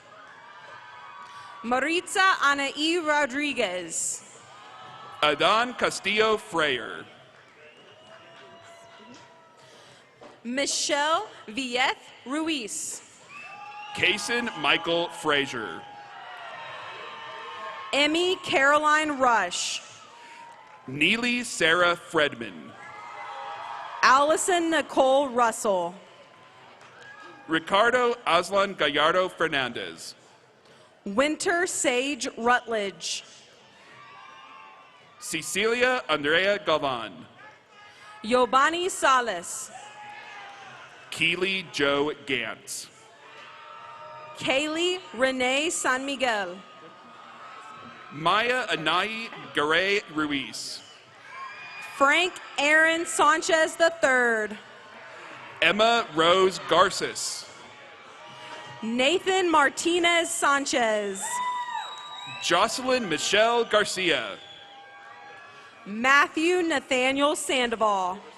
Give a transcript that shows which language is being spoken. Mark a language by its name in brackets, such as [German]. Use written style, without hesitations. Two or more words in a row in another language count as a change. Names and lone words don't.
[English] Maritza Anaí Rodriguez. Adan Castillo Freyer. Michelle Villeth Ruiz. Kaysen Michael Frazier. Emmy Caroline Rush. Neely Sarah Fredman. Allison Nicole Russell. Ricardo Aslan Gallardo Fernandez. Winter Sage Rutledge. Cecilia Andrea Galvan. Yobani Salas. Keely Joe Gantz. Kaylee Renee San Miguel. Maya Anai Garay Ruiz. Frank Aaron Sanchez III. Emma Rose Garces. Nathan Martinez Sanchez. Jocelyn Michelle Garcia. Matthew Nathaniel Sandoval.